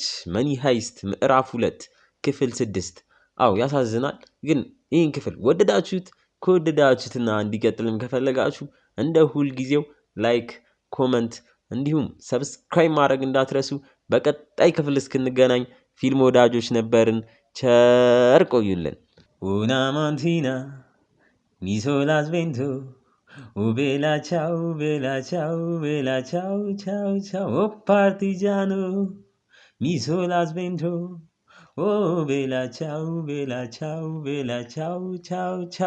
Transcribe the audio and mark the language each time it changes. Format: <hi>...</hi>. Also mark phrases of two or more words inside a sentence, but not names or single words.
<am>መኒ ሃይስት ምዕራፍ 2 ክፍል 6። አው ያሳዝናል። ግን ይህን ክፍል ወደዳችሁት? ከወደዳችሁትና እንዲቀጥልም ከፈለጋችሁ እንደ ሁል ጊዜው ላይክ፣ ኮመንት እንዲሁም ሰብስክራይብ ማድረግ እንዳትረሱ። በቀጣይ ክፍል እስክንገናኝ ፊልም ወዳጆች ነበርን። ቸር ቆዩልን።</am> <it>Una mattina mi sono svento, bella ciao, bella ciao, bella ciao, ciao, ciao, oh partigiano, mi sono svento, oh bella ciao, bella ciao, bella ciao, ciao, ciao.</it>